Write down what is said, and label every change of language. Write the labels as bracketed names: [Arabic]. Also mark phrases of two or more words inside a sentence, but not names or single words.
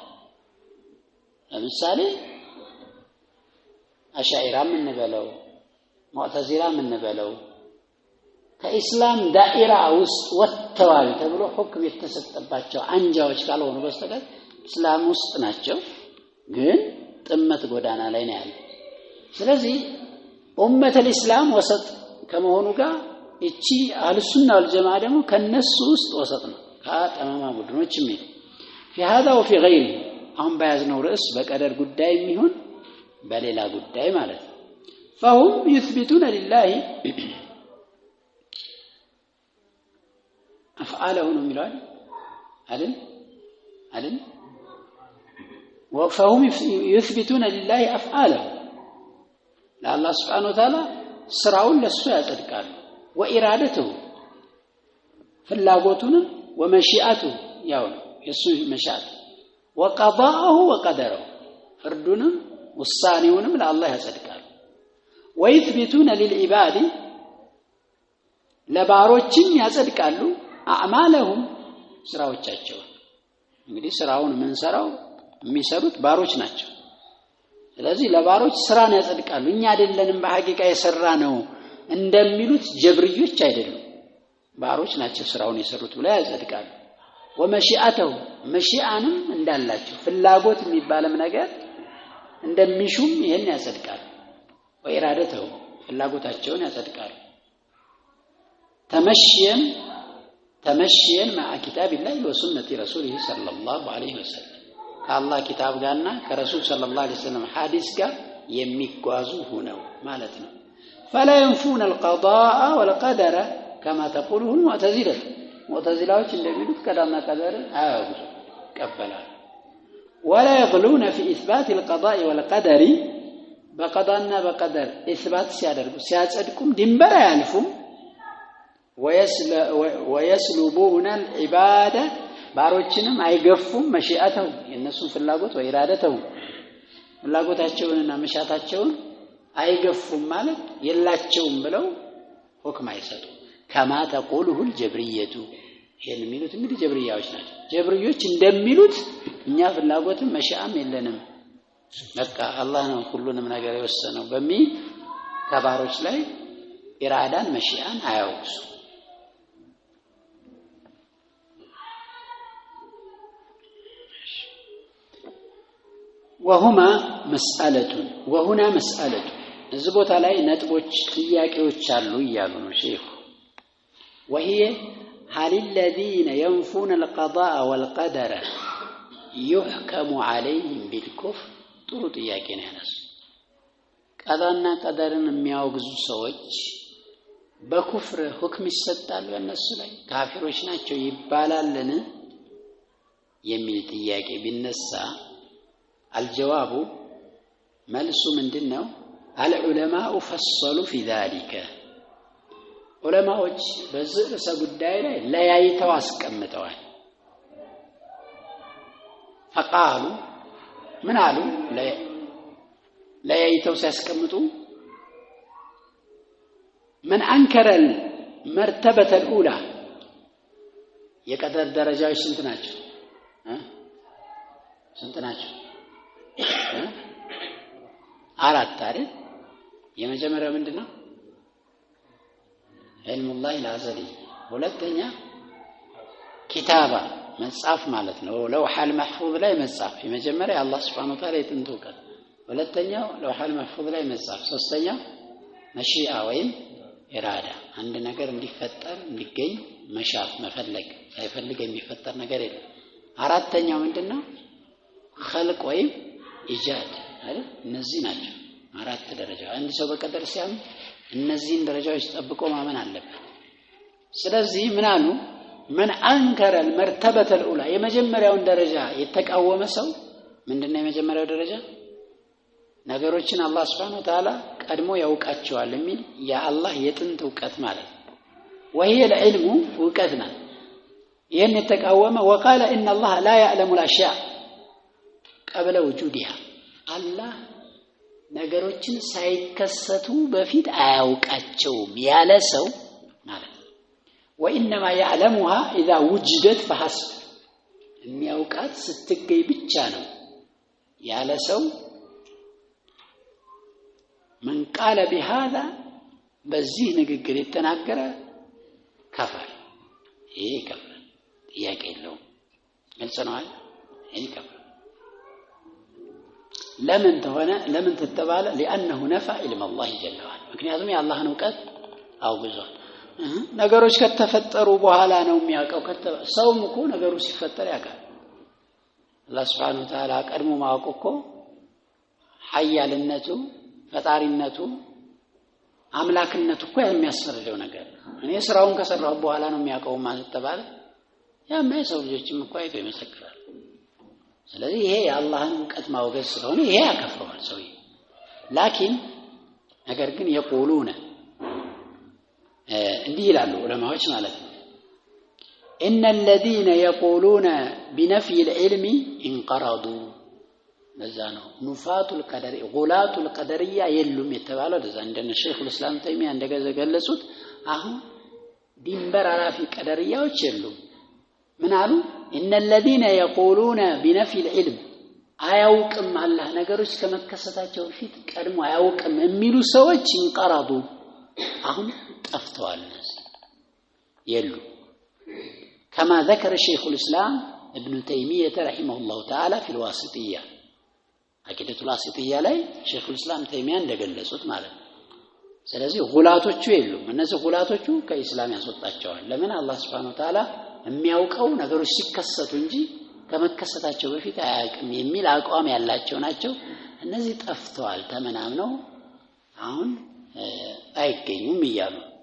[Amharic] ለምሳሌ አሻኢራም እንበለው ሙዕተዚላም እንበለው ከኢስላም ዳኢራ ውስጥ ወጥተዋል ተብሎ ሁክም የተሰጠባቸው አንጃዎች ካልሆኑ በስተቀር እስላም ውስጥ ናቸው፣ ግን ጥመት ጎዳና ላይ ነው ያለው። ስለዚህ [Arabic] أمة الإسلام [Amharic] ወሰጥ ከመሆኑ ጋር እቺ [Arabic] أهل السنة والجماعة [Amharic] ደግሞ ከነሱ ውስጥ ወሰጥ ነው። ከጠማማ ቡድኖች የሚል [Arabic] في هذا وفي غيره [Amharic] አሁን በያዝነው ርዕስ በቀደር ጉዳይ የሚሆን በሌላ ጉዳይ ማለት ነው። [Arabic] فهم يثبتون لله أفعاله [Amharic] ነው የሚለው አይደል? [Arabic] አይደል وفهم يثبتون لله افعاله لله سبحانه وتعالى [Amharic] ስራውን ለሱ ያጸድቃሉ [Arabic] وإرادته ፍላጎቱንም ومشيئته [Amharic] ያው የሱ መሻት [Arabic] وقضاءه وقدره [Amharic] ፍርዱንም ውሳኔውንም ለአላህ ያጸድቃሉ [Arabic] ويثبتون للعباد [Amharic] ለባሮችም ያጸድቃሉ አዕማለሁም ስራዎቻቸው እንግዲህ ስራውን ምንሰራው የሚሰሩት ባሮች ናቸው ስለዚህ ለባሮች ስራን ያጸድቃሉ እኛ አይደለንም በሐቂቃ የሰራ ነው እንደሚሉት ጀብርዮች አይደሉም ባሮች ናቸው ስራውን የሰሩት ብለው ያጸድቃሉ ወመሺአተው መሺአንም እንዳላቸው ፍላጎት የሚባልም ነገር እንደሚሹም ይሄን ያጸድቃሉ ወኢራደተው ፍላጎታቸውን ያጸድቃሉ [Arabic] ተመሽየን مع كتاب الله وسنة رسوله صلى الله عليه وسلم [Amharic] ከአላህ ኪታብ ጋርና ከረሱል [Arabic] صلى الله عليه وسلم [Amharic] ሐዲስ ጋር የሚጓዙ ሆነው ማለት ነው [Arabic] فلا ينفون القضاء والقدر كما تقوله المعتزلة [Amharic] معتزلاዎች እንደሚሉት ቀዳና ቀደር አያውቁ ይቀበላሉ [Arabic] ولا يغلون في إثبات القضاء والقدر بقضاءنا بقدر إثبات [Amharic] ሲያደርጉ ሲያጸድቁም ድንበር አያልፉም [Arabic] ويسلبون العبادة [Amharic] ባሮችንም አይገፉም መሺአተው የነሱን ፍላጎት ወኢራደተው ፍላጎታቸውንና መሻታቸውን አይገፉም ማለት የላቸውም ብለው ሁክም አይሰጡ [Arabic] كما تقوله الجبرية [Amharic] ይሄን የሚሉት እንግዲህ ጀብሪያዎች ናቸው ጀብሪዮች እንደሚሉት እኛ ፍላጎትም መሻአም የለንም በቃ አላህ ነው ሁሉንም ነገር የወሰነው በሚል ከባሮች ላይ ኢራዳን መሺአን አያውቁ [Arabic] وهما مسألة [Amharic] እዚህ ቦታ ላይ ነጥቦች ጥያቄዎች አሉ ይያሉ ነው ሼኹ [Arabic] وهي هل الذين ينفون القضاء والقدر يحكم عليهم بالكفر [Amharic] ጥሩ ጥያቄ ነው ያነሱ ቀዳና ቀደርን የሚያወግዙ ሰዎች በኩፍር ሁክም ይሰጣሉ እነሱ ላይ ካፊሮች ናቸው ይባላልን የሚል ጥያቄ ቢነሳ الجواب መልሱ ምንድነው [Arabic] العلماء فصلوا في ذلك [Amharic] ዑለማዎች በዚህ ርዕሰ ጉዳይ ላይ ለያይተው አስቀምጠዋል [Arabic] فقالوا [Amharic] ምን አሉ ለያይተው ሲያስቀምጡ [Arabic] من انكر المرتبه الاولى [Amharic] የቀደር ደረጃዎች ስንት ናቸው አራት አይደል የመጀመሪያው ምንድነው علم الله الازلي ሁለተኛ ኪታባ መጽሐፍ ማለት ነው [Arabic] اللوح المحفوظ [Amharic] ላይ መጽሐፍ የመጀመሪያ አላህ Subhanahu [Arabic] وتعالى [Amharic] ይጥንቱቀ ሁለተኛው [Arabic] اللوح المحفوظ [Amharic] ላይ መጽሐፍ ሶስተኛው መሺአ ወይም ኢራዳ አንድ ነገር እንዲፈጠር እንዲገኝ መሻት መፈለግ ሳይፈልግ የሚፈጠር ነገር የለም አራተኛው ምንድነው خلق ወይም ኢጃድ አይደል እነዚህ ናቸው አራት ደረጃ አንድ ሰው በቀደር ሲያም እነዚህን ደረጃዎች ጠብቆ ማመን አለበት ስለዚህ ምን አሉ [Arabic] من انكر المرتبه الاولى [Amharic] የመጀመሪያውን ደረጃ የተቃወመ ሰው ምንድነው የመጀመሪያው ደረጃ ነገሮችን አላህ [Arabic] سبحانه وتعالى [Amharic] ቀድሞ ያውቃቸዋል የሚል የአላህ የጥንት ዕውቀት ማለት [Arabic] وهي العلم [Amharic] ዕውቀትና ይሄን የተቃወመ [Arabic] وقال ان الله لا يعلم الاشياء قبل وجودها [Amharic] አላህ ነገሮችን ሳይከሰቱ በፊት አያውቃቸውም ያለ ሰው ማለት [Arabic] وانما يعلمها اذا وجدت فحسب [Amharic] የሚያውቃት ስትገኝ ብቻ ነው ያለ ሰው [Arabic] من قال بهذا [Amharic] በዚህ ንግግር የተናገረ ከፈር ይሄ ከፈር ጥያቄ የለውም ግልጽ ነው አይደል ይሄ ከፈር ለምን ተተባለ [Arabic] لانه نفى علم الله جل وعلا [Amharic] ምክንያቱም የአላህን ዕውቀት አውግዟል ነገሮች ከተፈጠሩ በኋላ ነው የሚያውቀው ሰውም እኮ ነገሩ ሲፈጠር ያውቃል አላህ [Arabic] سبحانه وتعالى [Amharic] ቀድሞ ማወቅ እኮ ሐያልነቱ ፈጣሪነቱ አምላክነቱ እኮ የሚያስፈልገው ነገር እኔ ስራውን ከሰራው በኋላ ነው የሚያውቀው ማለት ተባለ ያማ የሰው ልጆችም እኮ አይቶ ይመሰክራል ስለዚህ ይሄ የአላህን ዕውቀት ማውገዝ ስለሆነ ይሄ ያከፍረዋል ሰውዬ ላኪን ነገር ግን የቆሉነ እንዲህ ይላሉ ዑለማዎች ማለት ነው [Arabic] ان الذين يقولون بنفي العلم انقرضوا [Amharic] ለዛ ነው [Arabic] نفاة القدر غلاة القدرية [Amharic] የሉም የተባለው ለዛ እንደነ ሸይኹል እስላም ተይሚያ እንደገለጹት አሁን ድንበር አራፊ ቀደርያዎች የሉም ምን አሉ [Arabic] ان الذين يقولون بنفي العلم [Amharic] አያውቅም አላህ ነገሮች ከመከሰታቸው በፊት ቀድሞ አያውቅም የሚሉ ሰዎች እንቀራዱ አሁን ጠፍተዋል የሉ [Arabic] كما ذكر شيخ الإسلام ابن تيمية رحمه الله تعالى في الواسطية عقيدة الواسطية [Amharic] ላይ [Arabic] شيخ الإسلام تيمية [Amharic] እንደገለጹት ማለት ነው ስለዚህ ጉላቶቹ የሉም እነዚህ ጉላቶቹ ከኢስላም ያስወጣቸዋል ለምን አላህ [Arabic] سبحانه وتعالى [Amharic] የሚያውቀው ነገሮች ሲከሰቱ እንጂ ከመከሰታቸው በፊት አያውቅም የሚል አቋም ያላቸው ናቸው እነዚህ ጠፍተዋል ተመናምነው አሁን አይገኙም ይያሉ